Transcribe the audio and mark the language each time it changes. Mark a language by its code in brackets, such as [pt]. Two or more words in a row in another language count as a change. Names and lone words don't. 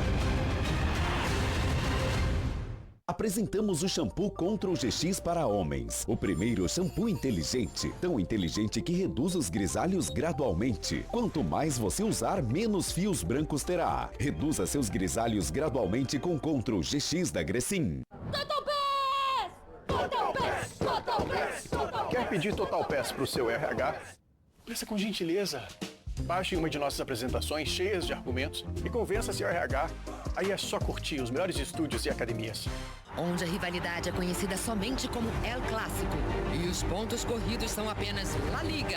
[pt] Apresentamos o shampoo Control GX para homens. O primeiro shampoo inteligente. Tão inteligente que reduz os grisalhos gradualmente. Quanto mais você usar, menos fios brancos terá. Reduza seus grisalhos gradualmente com Control GX da Grecin. Total Pass! Total Pass! Total Pass! Total Pass! Quer pedir Total Pass para o seu RH? Peça com gentileza. Baixe uma de nossas apresentações cheias de argumentos e convença seu RH. Aí é só curtir os melhores estúdios e academias. Onde a rivalidade é conhecida somente como El Clássico e os pontos corridos são apenas La Liga.